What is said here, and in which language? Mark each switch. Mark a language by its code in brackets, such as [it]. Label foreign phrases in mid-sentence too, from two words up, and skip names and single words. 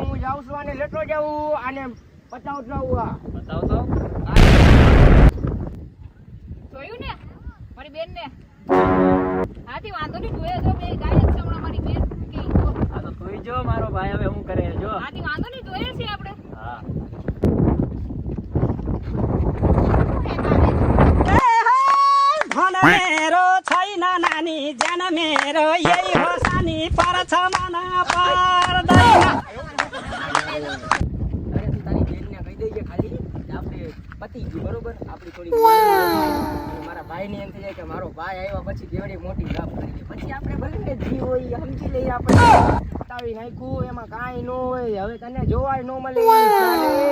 [gu] હું જાઉં છું આને લેતો જાઉં, આને પતાવતો જાઉં. આ બતાવ તો. જોયું ને મારી બેનને? હાથી વાંધો નહીં, જોયે જો બે ગાય જ છે હમણાં મારી બેન કે ઈ જો. આ તો તું જો મારો ભાઈ હવે હું કરે જો. હાથી વાંધો નહીં, જોઈએ છીએ આપણે. હા [ne] मेरो छैन नानी जान मेरो यही हो सानी पर्छ मन पर्दैन [gu] અરે તું તારી બેનને કહી દેજે ખાલી કે આપણે પતી ગયું, બરોબર? આપણી થોડી અને મારા ભાઈને એમ થઈ જાય કે મારો ભાઈ આવ્યા પછી કેવડી મોટી લાભ કરી, પછી આપણે ભલે ને જી હોય એ સમજી લઈએ. આપણે બતાવી નાખ્યું, એમાં કાંઈ ન હોય. હવે તને જોવાય ન મળે ચાલે.